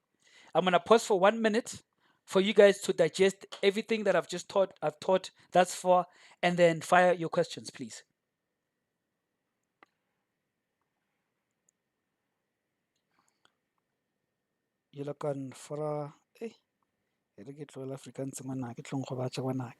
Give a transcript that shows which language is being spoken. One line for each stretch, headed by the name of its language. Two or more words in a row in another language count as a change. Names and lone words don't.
English: I'm gonna pause for 1 minute for you guys to digest everything that I've taught thus far, and then fire your questions, please. You look on for
Northern Sotho: a re ke tloela Afrikaans ngwanake tlong go batša ngwanake